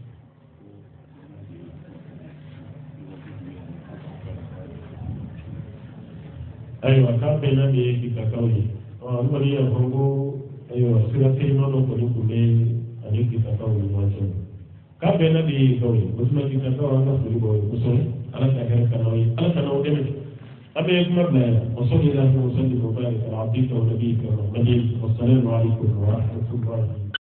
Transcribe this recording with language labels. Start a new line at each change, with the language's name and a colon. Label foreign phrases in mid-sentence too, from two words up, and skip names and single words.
Bambara: ayiwa k'a bɛnna de ye kitakaw ye an kɔni y'a fɔ ko ayiwa sira telima dɔ kɔni tun bɛ ani kitakaw ni ɲɔgɔn cɛ k'a bɛnna de ye kaw ye o tuma kitakaw an ka foli b'aw ye kosɛbɛ ala ka hɛrɛ ka n'aw ye ala ka n'aw dɛmɛ an bɛ kuma bila yan
Arabic: وصلي الله وسلم وبارك على عبدك ونبيك محمد والسلام عليكم ورحمة الله